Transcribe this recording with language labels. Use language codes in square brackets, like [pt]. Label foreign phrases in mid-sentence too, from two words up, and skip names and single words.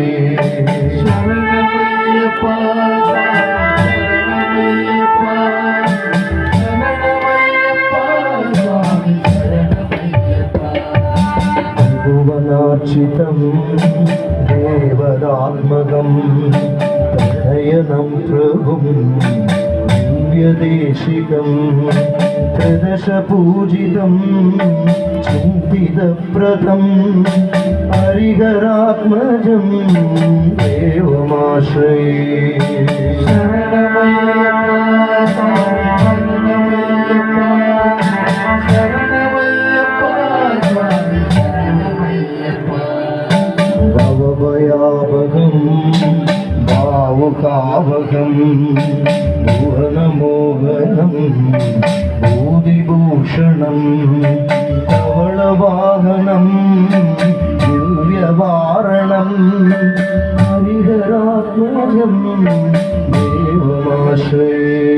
[ta] சரணமையப்பா சரணமையப்பா சரணமையப்பா சுவாமி சரணமையப்பா [sa] भुवनार्चितं देवदात्मकं तनयनं प्रभुं दिव्यदेशिकं त्रिदशपूजितं चिन्तितप्रदं हरिहरात्मजं देवमाश्रये [ta] சரணமையப்பா சரணமையப்பா சரணமையப்பா சுவாமி சரணமையப்பா [sa] भवभयावहं भावुकावहं भुवनमोहनं भूतिभूषणं धवलवाहनं दिव्यवारणं हरिहरात्मजं देवमाश्रये